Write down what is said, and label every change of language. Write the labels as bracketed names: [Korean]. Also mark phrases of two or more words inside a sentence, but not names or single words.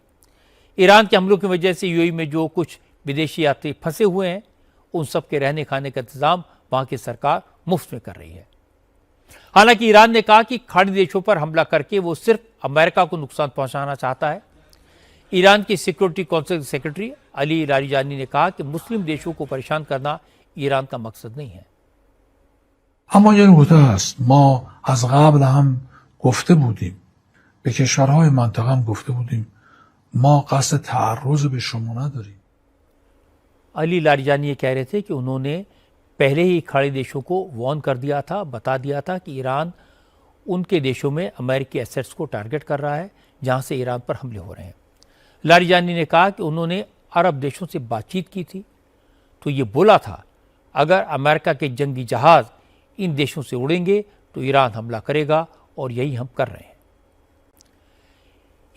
[Hindi] ईरान के हमलों की वजह से यूएई में जो कुछ विदेशी यात्री फंसे हुए हैं, उन सब के रहने खाने का इंतजाम वहां की सरकार मुफ्त में कर रही है। हालांकि ईरान ने कहा कि खाड़ी देशों पर हमला करके वो सिर्फ अमेरिका को नुकसान पहुंचाना चाहता है। ईरान की [English] security council secretary [Hindi] अली लारिजानी ने कहा कि मुस्लिम देशों को परेशान करना ईरान का मकसद नहीं है। [Persian] اما یه نکته هست، ما از قبل هم گفته بودیم، به کشورهای منطقه هم گفته بودیم ما قصد تعرض به شما نداریم. [Hindi] अली लारिजानी ये कह रहे थे कि उन्होंने पहले ही खाड़ी देशों को वार्न कर दिया था, बता दिया था कि ईरान उनके देशों में अमेरिकी एसेट्स को टारगेट कर रहा है जहां से ईरान पर हमले हो रहे हैं। लारिजानी ने कहा कि उन्होंने अरब देशों से बातचीत की थी तो ये बोला था अगर अमेरिका के जंगी जहाज इन देशों से उड़ेंगे तो ईरान हमला करेगा और यही हम कर रहे हैं।